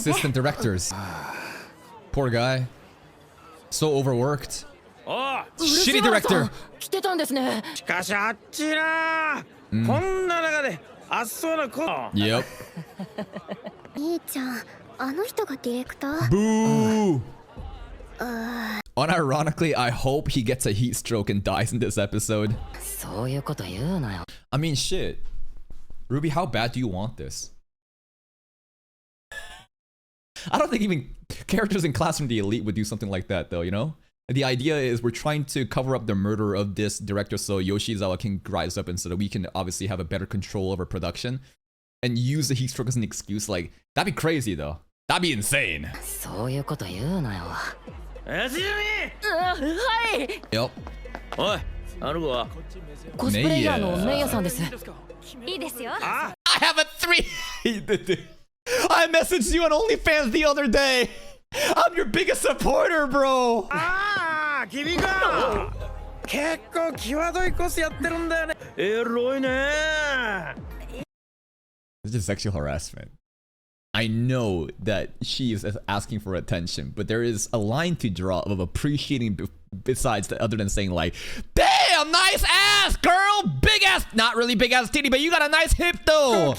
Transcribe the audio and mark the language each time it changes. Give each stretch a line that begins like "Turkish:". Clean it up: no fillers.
English: Assistant directors. Poor guy. So overworked. Shitty director.
Japanese: 来てたんですね。しかしあっちな、こんな中で暑そうな子。
English: Yep.
Japanese: 兄ちゃん、あの人がディレクター。
English: Boo. Unironically, I hope he gets a heat stroke and dies in this episode.
Japanese: そういうこと言うなよ。
English: I mean, shit. Ruby, how bad do you want this? I don't think even characters in Classroom the Elite would do something like that, though, you know? The idea is we're trying to cover up the murder of this director so Yoshizawa can rise up and so that we can obviously have a better control over production and use the heat stroke as an excuse. Like, that'd be crazy, though. That'd be insane.
Japanese: そういうこと言うなよ。やじみ。はい。
English: Yep.
Japanese: おい、あの子は。コスプレイヤーのメイヤさんです。いいですよ。あ、
English: I have a 3. I messaged you on OnlyFans the other day. I'm your biggest supporter, bro.
Japanese: あー、君か。結構際どいコスやってるんだよね。エロいね。
English: This is sexual harassment. I know that she is asking for attention, but there is a line to draw of appreciating besides the, other than saying like, damn, nice ass, girl, big ass, not really big ass titty, but you got a nice hip though.